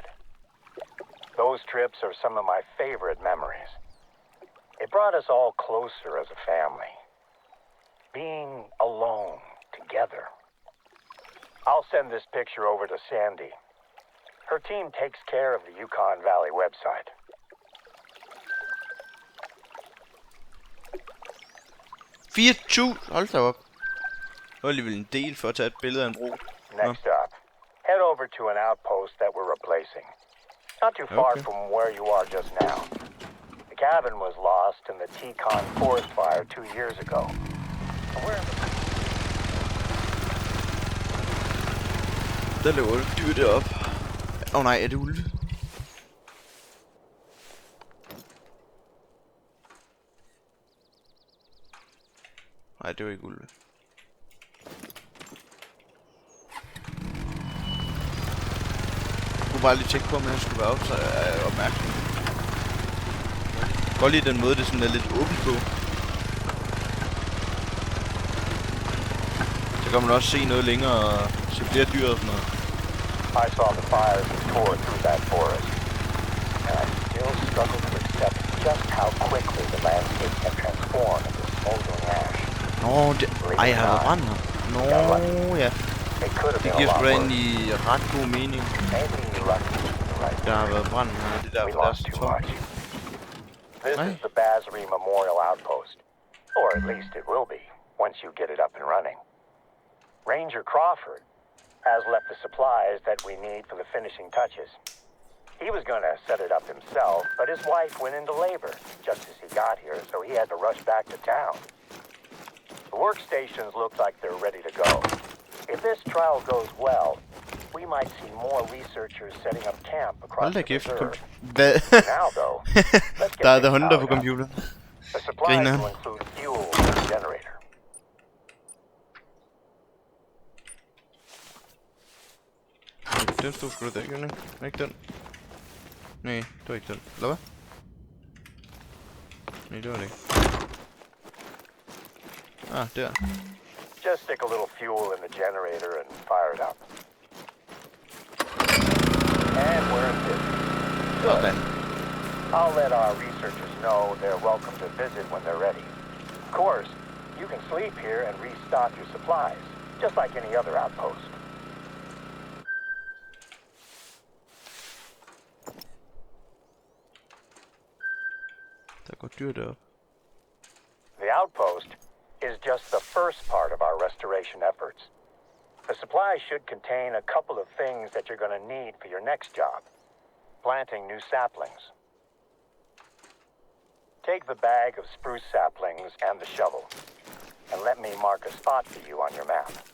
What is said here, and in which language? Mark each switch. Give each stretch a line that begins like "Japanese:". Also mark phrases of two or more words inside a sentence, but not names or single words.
English: Those trips are some of my favorite memories. It brought us all closer as a family. Being alone together. I'll send this picture over to Sandy. Her team takes care of the Yukon Valley website.
Danish: Hold da op. Det var alligevel en del for at tage et billede af en bro.
English: Next up, head over to an outpost that we're replacing. Not too far from where you are just now. The cabin was lost in the Yukon forest fire 2 years ago.
Danish: Der løber et dyr deroppe. Nej, er det ulve? Nej, det var ikke ulve. Jeg kunne bare lige tjekke på, om jeg skulle være opmærksom. Jeg kan godt lide den måde, det sådan er lidt åbent på. Så kan man også se noget længere og se flere dyr og sådan noget.
English: I saw the fires that tore through that forest, and I still struggle to accept just how quickly the landscape can transform in this smoldering ash.
Danish: Nå, det... Ej, jeg har været brændt her. Nå, ja.
English: It could have
Danish: Det
English: been a
Danish: giver
English: lot
Danish: sgu da
English: worse.
Danish: egentlig ret god mening.
English: Maybe you're lucky in the right
Danish: Der har
English: place.
Danish: været brændt her. Det er
English: We
Danish: derfor, der er
English: lost
Danish: så
English: too
Danish: tomt.
English: much. This Hey. is the Basri Memorial Outpost. Or at least it will be, once you get it up and running. Ranger Crawford has left the supplies that we need for the finishing touches. He was going to set it up himself, but his wife went into labor just as he got here, so he had to rush back to town. The workstations look like they're ready to go. If this trial goes well, we might see more researchers setting up camp across
Danish: Hold da
English: the
Danish: kæft.
English: reserve.
Danish: Hvad?
English: Now, though, let's get
Danish: Der er
English: things
Danish: hunder på
English: powered up.
Danish: computeren.
English: The supplies
Danish: Griner.
English: will include fuel and a generator.
Danish: Den stod sgu da der, gjorde den ikke? Ikke den? Nej, det var ikke den. Eller hvad? Nej, det var det ikke. Ah, der.
English: Just stick a little fuel in the generator and fire it up. And we're in business.
Danish: Sådan.
English: I'll let our researchers know they're welcome to visit when they're ready. Of course, you can sleep here and restock your supplies, just like any other outpost.
Danish: Der går dyr derop.
English: The outpost is just the first part of our restoration efforts. The supplies should contain a couple of things that you're going to need for your next job. Planting new saplings. Take the bag of spruce saplings and the shovel, and let me mark a spot for you on your map.